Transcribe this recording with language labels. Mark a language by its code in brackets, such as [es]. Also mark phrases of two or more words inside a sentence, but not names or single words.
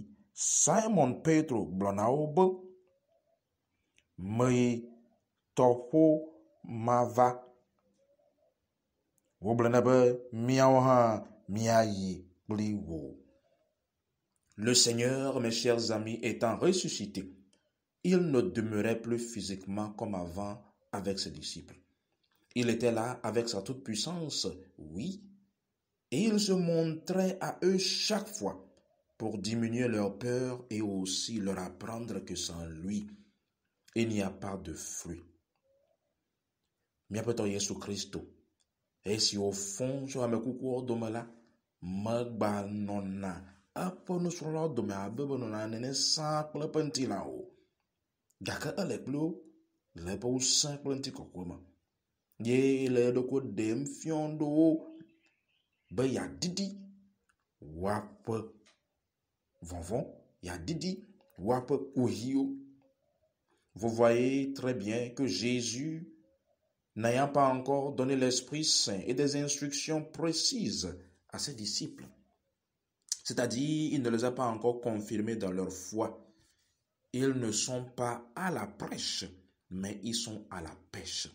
[ee] Simon Petro gblɔ na wo be, mee tɔƒo mava. Wogblɔ nɛ be míawo hã míayi kpli wo. [fr] Le Seigneur, mes chers amis, étant ressuscité, il ne demeurait plus physiquement comme avant avec ses disciples. Il était là avec sa toute-puissance, oui, et il se montrait à eux chaque fois pour diminuer leur peur et aussi leur apprendre que sans lui, il n'y a pas de fruit. [ee] Miaƒetɔ Yesu Kristo, esi [fr] au fond [ee] tso ame kukuwo dome la, megba nɔna eƒe nusrɔ̃lawo dome abe be nɔna nene sãa kple eƒe ŋutilã o, gake ele kpli wo le eƒe wusẽ kple ŋutikɔkɔe me. Ye le eɖokui ɖem fiɔm ɖo wo be yeaɖiɖi woaƒe vɔvɔ̃, yeaɖiɖi woaƒe kuhiwo. [fr] Vous voyez très bien que Jésus, n'ayant pas encore donné l'Esprit Saint et des instructions précises à ses disciples, c'est-à-dire il ne les a pas encore confirmés dans leur foi, ils ne sont pas à la prêche, mais ils sont à la pêche.